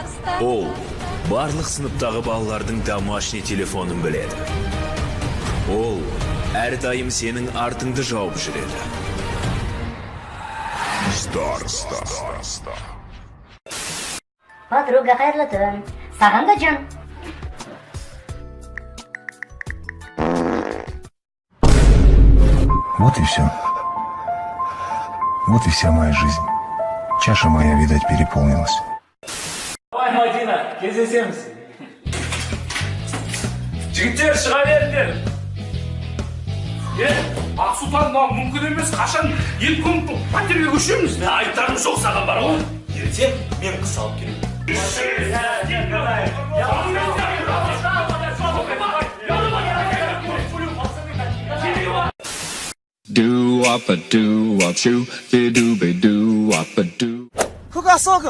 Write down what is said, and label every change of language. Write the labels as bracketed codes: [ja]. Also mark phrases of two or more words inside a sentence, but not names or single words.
[kk] Ол барлық сыныптағы балалардың домашний телефонын біледі. Ол әрдайым сенің артыңды жауып жүреді. Староста. Подруга, қайырлы түн. Саған да жан. [ru] Вот и все. Вот и вся моя жизнь. Чаша моя, видать, переполнилась. Давай, [kk] Мадина, кездесеміз. Жігіттер, шыға беріңдер. Ақсұлтан, мүмкін емес, қашан ел көміп пәтерге көшеміз. Айттарым жоқ саған бар ғой. Ертең мен қыс алып келемін. Көке, ассалаумағалейкум.